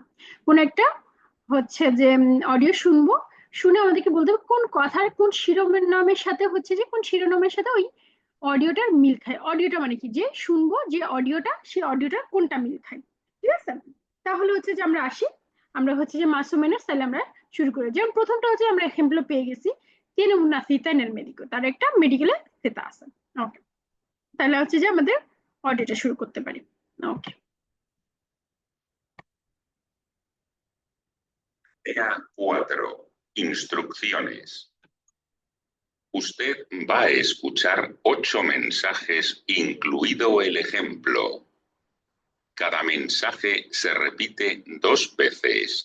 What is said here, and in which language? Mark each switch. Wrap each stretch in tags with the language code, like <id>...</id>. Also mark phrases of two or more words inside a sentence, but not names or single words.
<bn>কোন একটা হচ্ছে যে অডিও শুনবো, শুনে আমাদেরকে বলতে হবে কোন কথার কোন শিরোনামের সাথে হচ্ছে যে কোন শিরোনামের সাথে ওই অডিওটার মিল খায়। অডিওটা মানে কি? যে শুনবো যে অডিওটা, সেই অডিওটা কোনটা মিল খায়। ঠিক আছে? তাহলে হচ্ছে যে আমরা আসি, আমরা হচ্ছে যে</bn> <es>más o menos,</es> <bn>তাহলে আমরা শুরু করি। যেমন প্রথমটা হচ্ছে আমরা এক্সাম্পল পেয়ে গেছি,</bn> <es>tiene una cita en el médico,</es> <bn>তার একটা মেডিকেলে সেটা আছে। ওকে, তাহলে হচ্ছে যে আমাদের অডিওটা শুরু করতে পারি। ওকে।</bn> <es>Tarea 4. Instrucciones. Usted va a escuchar 8 mensajes, incluido el ejemplo. Cada mensaje se repite 2 veces.</es>